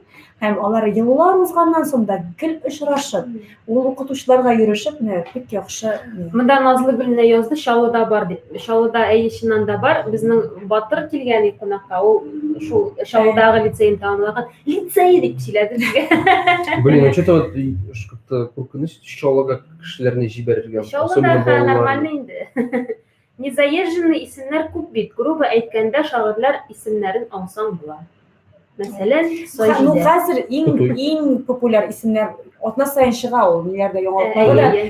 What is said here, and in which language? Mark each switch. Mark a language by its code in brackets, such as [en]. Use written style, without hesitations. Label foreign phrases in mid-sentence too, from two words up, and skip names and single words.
[tt] Һәм алар еллар узганнан соң да гел очрашып, ул укытучыларга йөрешеп, бик яхшы. Монда Назлы Гөлнә язды, Шалыда бар дип. Шалыда әйешеннән дә бар. Безнең Батыр килгән кунакка, ул шул Шалыдагы лицейны тәмамлаган. Лицей дип сөйләде безгә. [ru] Блин, что-то вот как-то [tt] куркыныч Шалыга кешеләрне җибәрергә. Шалыда нормально инде. Незаезженный исемнәр күп бит. Грубо әйткәндә, шагыйрьләр исемнәрен ансаң була. Мәсәлән, Ну, хәзер иң популяр исемнәр атна сайын чыга ул, ниләрдә яңалыклар.